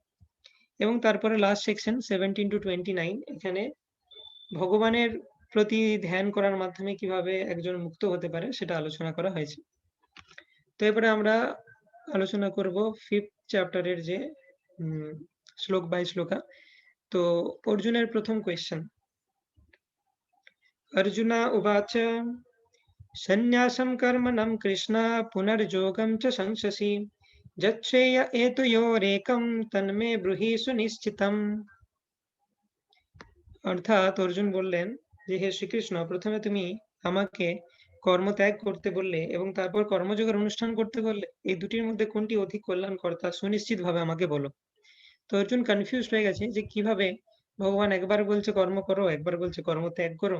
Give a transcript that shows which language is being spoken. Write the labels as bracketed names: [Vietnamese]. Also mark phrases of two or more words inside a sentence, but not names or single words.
[Bangla] এবং তারপরে লাস্ট সেকশন 17 to 29, এখানে ভগবানের প্রতি ধ্যান করার মাধ্যমে কিভাবে একজন মুক্ত হতে পারে সেটা আলোচনা করা হয়েছে। তো এবারে আমরা আলোচনা করব 5th চ্যাপ্টারের যে শ্লোক বাই শ্লোকা। তো অর্জুনের প্রথম কোয়েশ্চেন, [Sanskrit] अर्जुन उवाच सन्न्यासं कर्मणं कृष्ण पुनर्योगं च संशसि यच्छ्रेय एतयोरेकं तन्मे ब्रूहि सुनिश्चितम्। [Bangla] অর্থাৎ অর্জুন বললেন যে হে শ্রীকৃষ্ণ, প্রথমে তুমি আমাকে কর্ম ত্যাগ করতে বললে এবং তারপর কর্মযোগের অনুষ্ঠান করতে বললে, এই দুটির মধ্যে কোনটি অধিক কল্যাণকর তা সুনিশ্চিত ভাবে আমাকে বলো। তো অর্জুন কনফিউজড হয়ে গেছে যে কিভাবে ভগবান একবার বলছে কর্ম করো, একবার বলছে কর্ম ত্যাগ করো।